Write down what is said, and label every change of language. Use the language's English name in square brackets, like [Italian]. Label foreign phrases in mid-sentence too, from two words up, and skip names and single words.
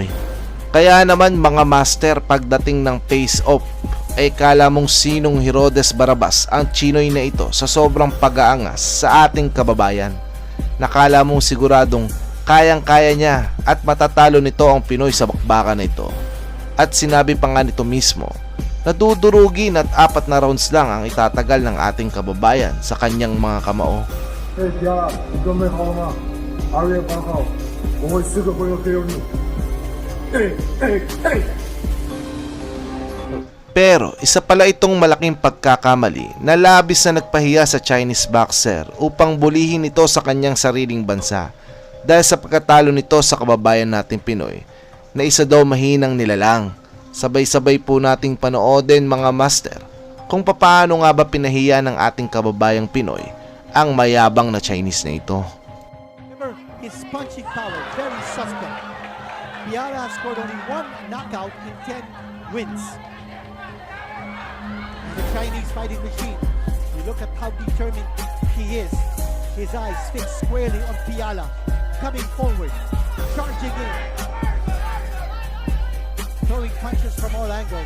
[Filipino] Kaya naman mga master, pagdating ng face-off ay kala mong sinong Herodes Barabas ang Chinoy na ito sa sobrang pag-aangas sa ating kababayan. Nakala mong siguradong kayang-kaya niya at matatalo nito ang Pinoy sa bakbakan na ito. At sinabi pa nga nito mismo na dudurugin at 4 na rounds lang ang itatagal ng ating kababayan sa kanyang mga kamao. [Chinese] Hey, Piala，你准备好了吗？2月8号，我会时刻会有给你。 [Filipino] Pero isa pala itong malaking pagkakamali na labis na nagpahiya sa [English] Chinese boxer [Filipino] upang bulihin ito sa kanyang sariling bansa dahil sa pagkatalo nito sa kababayan nating Pinoy na isa daw mahinang nilalang. Sabay-sabay po nating panoodin mga master kung papaano nga ba pinahiya ng ating kababayang Pinoy ang mayabang na Chinese na ito. [English] Remember, his punching power, very suspect. Piala has scored only 1 knockout in 10 wins. And the Chinese fighting machine, you look at how determined he is. His eyes fixed squarely on Piala, coming forward, charging in, throwing punches from all angles.